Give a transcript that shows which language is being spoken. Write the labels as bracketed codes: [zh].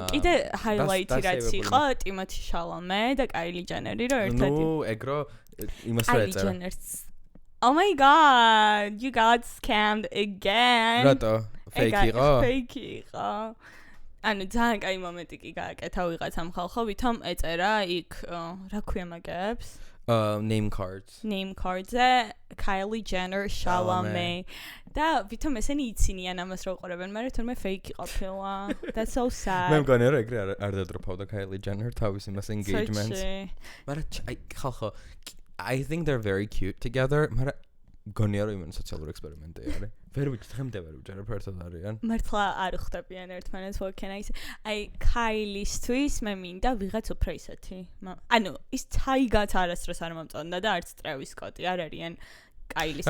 [ka] კიდე highlight-ი რაც იყო ტიმოთი შალამე და კაილი ჯენერი რო ერთად ნუ ეგრო იმას რა ეწერა [en] Oh my god, you got scammed again. [ka] რატო? Fake იყო? Fake იყო. ანუ ძალიან კაი მომენტი კი გააკეთა ვიღაცამ ხალხო, ვითომ ეწერა იქ რა ქვია მაგებს? [en] Name cards. [ka] Name cards-ზე Kylie Jenner შალამე. და ვითომ ესენი იცინიან ამას რო ყურებენ, მაგრამ თურმე fake ყოფილა. [en] That's so sad. [ka] მე მგონია რომ ეგრე არ დადროპავდა Kylie Jenner თავის იმას engagements. მაგრამ ხალხო [en] I think they're very cute together. [ka] მაგრამ გონია რომ იმენ სოციალური ექსპერიმენტი არის. ვერ ვიცი დღემდე ვერ ვიჯერებ ერთად არიან. მართლა არ ხვდებიან ერთმანეთს, [en] what can I say? [ka] აი Kylie-ისთვის მე მინდა ვიღაც უფრო ისეთი. ანუ ის თაიგაც არასდროს არ მომწონდა და არც Travis Scott-ი არ არიან Kylie-ის.